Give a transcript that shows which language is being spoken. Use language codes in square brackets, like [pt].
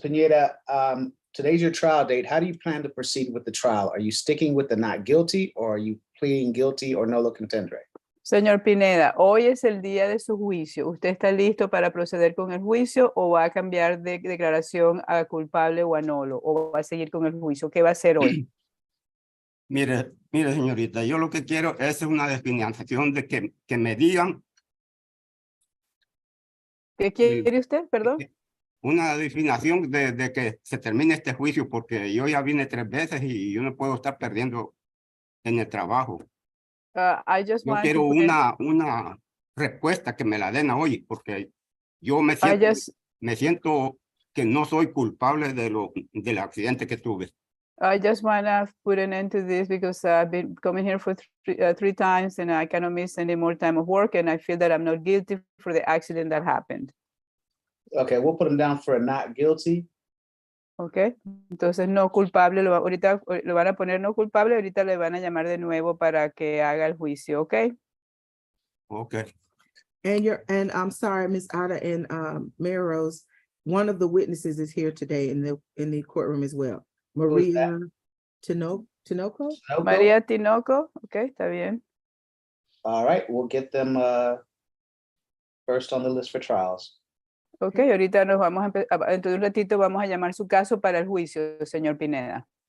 [en] Pineda, today's your trial date. How do you plan to proceed with the trial? Are you sticking with the not guilty or are you pleading guilty or nolo contendere? [es] Señor Pineda, hoy es el día de su juicio. ¿Usted está listo para proceder con el juicio o va a cambiar de declaración a culpable o a nolo? ¿O va a seguir con el juicio? ¿Qué va a hacer hoy? Mire, señorita, yo lo que quiero es una definición de que me digan. ¿Qué quiere usted? Perdón. Una definición de que se termine este juicio, porque yo ya vine 3 veces y yo no puedo estar perdiendo en el trabajo. Yo Quiero una respuesta que me la den hoy, porque yo me siento que no soy culpable del accidente que tuve. [en] I just want to put an end to this because I've been coming here for 3 times and I cannot miss any more time of work and I feel that I'm not guilty for the accident that happened. Okay, we'll put them down for a not guilty. [es] Okay, entonces no culpable, ahorita lo van a poner no culpable, ahorita le van a llamar de nuevo para que haga el juicio, okay? Okay. [en] And I'm sorry, Ms. Ada and Mayor Rose, one of the witnesses is here today in the courtroom as well. is that? Maria Tinoco? Noco? [es] María Tinoco, ok, está bien. [en] All right, we'll get them first on the list for trials. [es] Ok, ahorita nos vamos a dentro de un ratito vamos a llamar su caso para el juicio, señor Pineda.